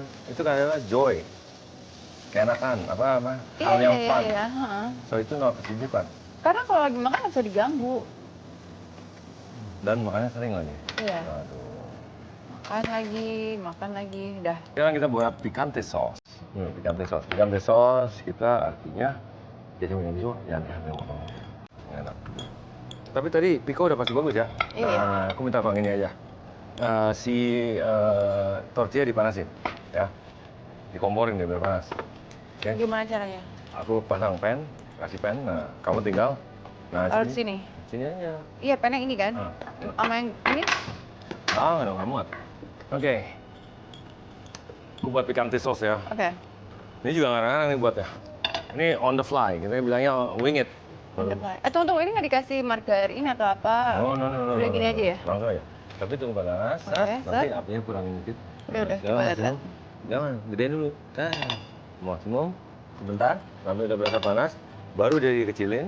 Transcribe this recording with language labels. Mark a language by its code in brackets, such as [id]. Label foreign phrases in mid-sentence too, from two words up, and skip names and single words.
[id] Itu kan adalah joy. Keenakan, hal yang fun. Iya, heeh. So itu not kesibukan. Karena kalau lagi makan nggak bisa diganggu. Dan makannya sering lagi. Iya. Aduh. Makan lagi, dah. Sekarang kita buat [en] picante sauce. Picante sauce. Picante sauce [id] kita artinya jadi menuju yang ngomong. Enak. Tapi tadi Piko udah pasti bagus ya. Iya. Nah, aku minta tolong ini aja. Tortilla dipanasin, ya. Dikomporin dia biar panas. Oke? Gimana caranya? Aku pasang pan, kasih pan. Nah, kamu tinggal. Nah, Taruh di sini. Sini aja. Iya, pennya ini kan? Sama yang ini? Nggak dong, nggak muat. Oke. Aku buat [en] picante sauce [id] ya. Oke. Ini juga ngarang-ngarang nih buatnya. Ini [en] on the fly, [id] kita bilangnya [en] wing it. [id] Tunggu, ini nggak dikasih margarin atau apa? No. Udah gini aja ya? Langsung aja. Tapi tunggu panas, nanti apinya kurangin dikit. Udah, coba lihat. Jangan, gedein dulu. Maksimum, sebentar, sampai udah berasa panas, baru jadi kecilin.